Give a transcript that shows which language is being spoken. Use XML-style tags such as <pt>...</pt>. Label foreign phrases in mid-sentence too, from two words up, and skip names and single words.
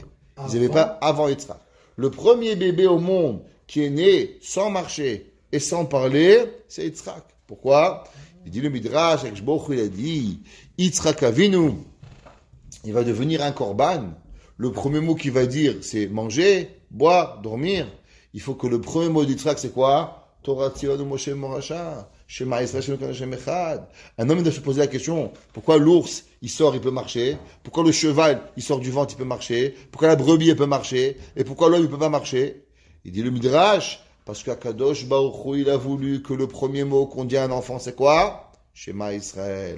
<fr>Ils n'avaient pas avant Yitzhak. Le premier bébé au monde qui est né sans marcher et sans parler, c'est Yitzhak. Pourquoi? Il dit le Midrash, il a dit,</fr> <he>יצחק אבינו,</he> <fr>il va devenir un korban. Le premier mot qu'il va dire, c'est manger, boire, dormir. Il faut que le premier mot d'Yitzhak, c'est quoi?</fr> <he>תורה צונו משה מורשה שמע ישראל שמע השם אחד.</he> <fr>Un homme doit se poser la question, pourquoi l'ours, il sort, il peut marcher? Pourquoi le cheval, il sort du ventre, il peut marcher? Pourquoi la brebis, elle peut marcher? Et pourquoi l'homme, il peut pas marcher? Il dit le Midrash, parce qu'</fr> <he>הקדוש ברוך הוא,</he> <fr>il a voulu que le premier mot qu'on dit à un enfant, c'est quoi?</fr> <he>שמע ישראל.</he>